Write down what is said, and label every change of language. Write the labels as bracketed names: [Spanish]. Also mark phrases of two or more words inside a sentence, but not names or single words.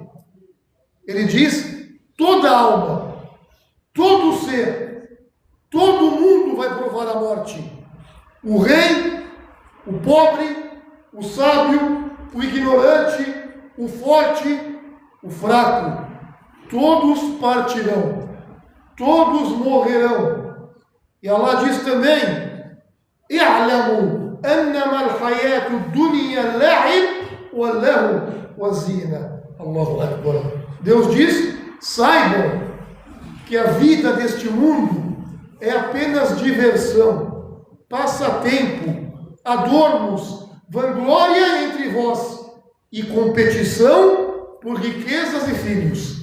[Portuguese] Ele diz toda alma, todo ser, todo mundo vai provar a morte. O rei, o pobre, o sábio, o ignorante, o forte, o fraco. Todos partirão, todos morrerão. E Allah diz também: [Arabic] "اعلموا أنما الحياة الدنيا لعب ولهو وزينة." الله أكبر. [Portuguese] Deus diz: saibam que a vida deste mundo é apenas diversão, passatempo, adornos, vanglória entre vós e competição por riquezas e filhos.